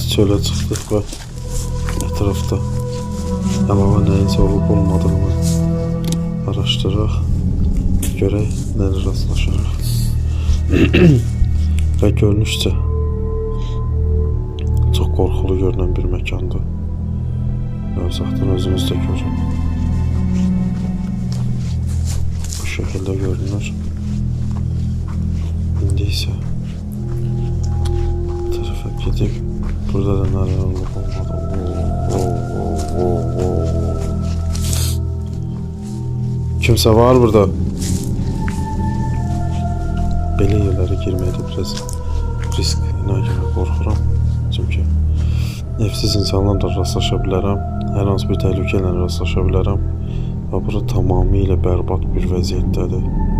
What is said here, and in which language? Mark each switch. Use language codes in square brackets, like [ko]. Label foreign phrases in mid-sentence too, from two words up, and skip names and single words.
[az] çölə çıxdıq və ətrafda əlavə nəyinsə olub olmadığını araşdıraq, görək nələ rastlaşırıq. Və görünüşcə çox qorxulu görünən bir məkandır. [tr] ve uzaktan özünüz de görün. Bu şekilde görünür. İndi ise bu tarafa gidip burada da neler olup olmadı. Kimse var burada. [az] Belə yerlərə girməkdə biraz risklə görə qorxuram. Çünki evsiz insanlarla rastlaşa bilərəm. Hər hansı bir təhlükə ilə rastlaşa bilərəm. Və bura tamamilə bərbad bir vəziyyətdədir.